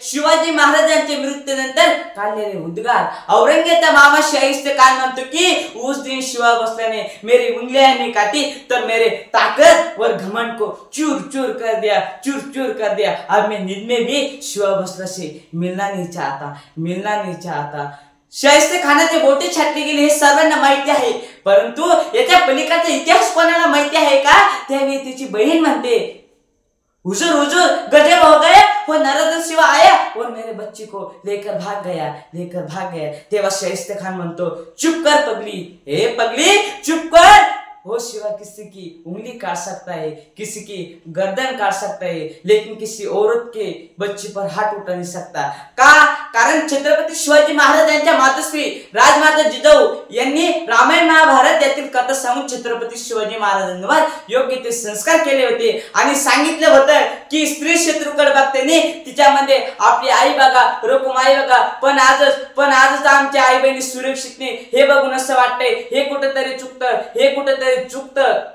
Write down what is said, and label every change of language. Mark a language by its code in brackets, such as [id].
[mr] शिवाजी महाराजांच्या मृत्यूनंतर काढलेले उद्गार औरंगजेबाचा मामा शाहिस्ते खान म्हणतो की [hi] उस दिन शिवा भोसले ने मेरी उंगलियां नहीं काटी तर मेरे ताकत और घमंड को चूर चूर कर दिया। अब मैं नींद में भी शिवा भोसले से मिलना नहीं चाहता। [mr] शाहिस्ते खानाचे बोटे छाटले गेले हे सर्वांना माहिती आहे, परंतु याच्या पलीकडचा इतिहास कोणाला माहिती आहे का? त्यावेळी त्याची बहीण म्हणते, [hi] हुजूर गजब हो गए, वो नरदन शिवा आया और मेरे बच्ची को लेकर भाग गया। [mr] तेव्हा शाहिस्ते खान म्हणतो, [hi] चुप कर पगली, चुप कर। वो शिवा किसी की उंगली काट सकता है, किसी की गर्दन काट सकता है, लेकिन किसी औरत के बच्चे पर हाथ उठा नहीं सकता। [mr] का? कारण छत्रपती शिवाजी महाराजांच्या मातोश्री राजमाता जिजाऊ यांनी रामायण महाभारत यातील कथा सांगून छत्रपती शिवाजी महाराजांवर योग्य ते संस्कार केले होते आणि सांगितलं होतं की स्त्री शत्रूकडे बघते नाही, तिच्यामध्ये आपली आई बघा, रुक्माई बघा, पण आजच आमच्या आई बहिणी सुरक्षित नाही, हे बघून असं वाटतंय हे कुठेतरी चुकतं।